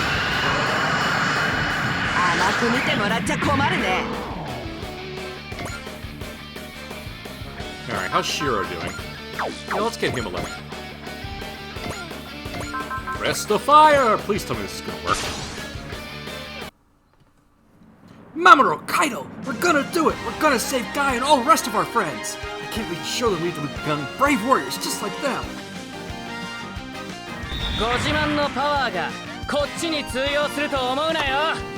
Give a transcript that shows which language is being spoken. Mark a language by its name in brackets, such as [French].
[Japanese] 甘く見てもらっちゃ困るね。 [English] Alright, how's Shiro doing? Yeah, let's get him a lemon. Press the fire! Please tell me this is gonna work. Mamoru, Kaido! We're gonna do it! We're gonna save Guy and all the rest of our friends! I can't wait to show them we've become brave warriors just like them! [Japanese] ご自慢のパワーがこっちに通用すると思うなよ。